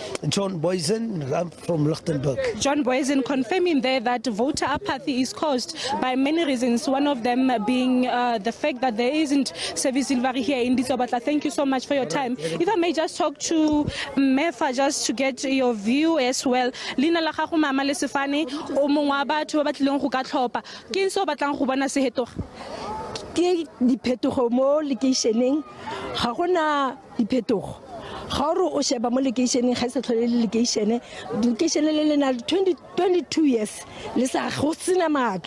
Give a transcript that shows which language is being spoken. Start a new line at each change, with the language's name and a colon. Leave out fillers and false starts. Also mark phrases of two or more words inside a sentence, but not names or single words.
English: John Boysen. I'm from Lichtenburg. John Boysen confirming there that voter apathy is caused by many reasons. One of them being the fact that there there isn't service delivery here in Ditsobotla. Thank you so much for your time. If I may just talk to Mefa just to get your view as well.
Tswana: Lina la gago mama le sefane o mongwe wa batho ba batlileng go ka tlhopa. Ke eng se o batlang go bona se hetoga? Ke diphetogo mo lekeišeneng ga gona diphetogo ga ore o sheba mo lekeišeneng ga se tlhole le lekeišene le lena 22 years le sa go sena matlo